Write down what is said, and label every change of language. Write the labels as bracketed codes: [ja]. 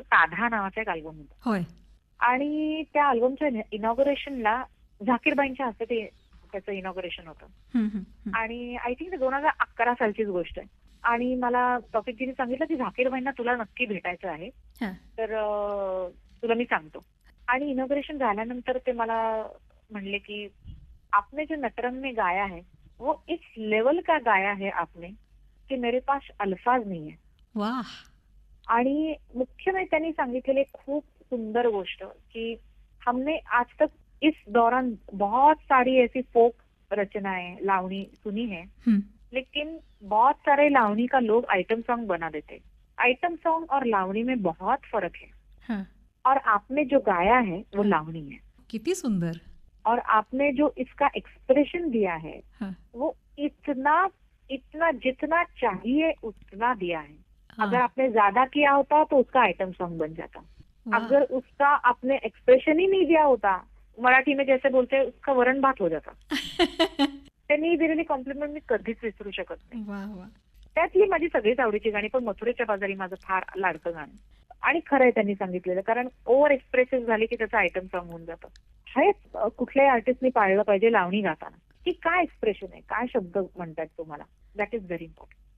[mr] ताधा नावाचा एक अल्बम होता होय. आणि त्या अल्बमच्या इनॉग्रेशनला झाकीरबाईंच्या हस्ते ते त्याचं इनॉग्रेशन होतं. हं, हं, हं. आणि आय थिंक 2011 सालचीच गोष्ट आहे. आणि मला तौफिकजीने सांगितलं की झाकीरबाईंना तुला नक्की भेटायचं आहे, हां. तर तुला मी सांगतो. आणि इनॉग्रेशन झाल्यानंतर ते मला म्हणले की [hi] आपने जो नटरंग में गाया है वो इस लेवल का गाया है आपने कि मेरे पास अल्फाज नहीं है. वाह. [mr] आणि मुख्य म्हणजे त्यांनी सांगितलेली खूप सुंदर गोष्ट की [hi] हमने आज तक इस दौरान बहुत सारी ऐसी फोक रचनाएं लावणी सुनी है, हं. लेकिन बहुत सारे लावणी का लोग आइटम सॉन्ग बना देते. आइटम सॉन्ग और लावणी में बहुत फर्क है हां. और आपने जो गाया है वो लावणी है [mr] किती सुंदर. [hi] और आपने जो इसका एक्सप्रेशन दिया है हां. वो इतना इतना जितना चाहिए उतना दिया है. अगर आपने ज्यादा किया होता तो उसका आइटम सॉन्ग बन जाता. वाह! अगर उसका आपने एक्सप्रेशन ही नहीं दिया होता, मराठी में जैसे बोलते हैं, उसका वरण भात हो जाता. [mr] त्यांनी दिलेली कॉम्प्लिमेंट मी कधीच विसरू शकत नाही. वाह! वाह! त्यातली माझी सगळीच आवडीची गाणी, पण मथुरेच्या बाजारी माझं फार लाडकं गाणं. आणि खरंय त्यांनी सांगितलेलं, कारण ओव्हर एक्सप्रेसिव्ह झाली की त्याचं आयटम सॉन्ग होऊन जातं. हे कुठल्याही आर्टिस्टनी पाळलं पाहिजे लावणी गाताना, की काय एक्सप्रेशन आहे, काय शब्द म्हणतात तुम्हाला. [en] That is very important.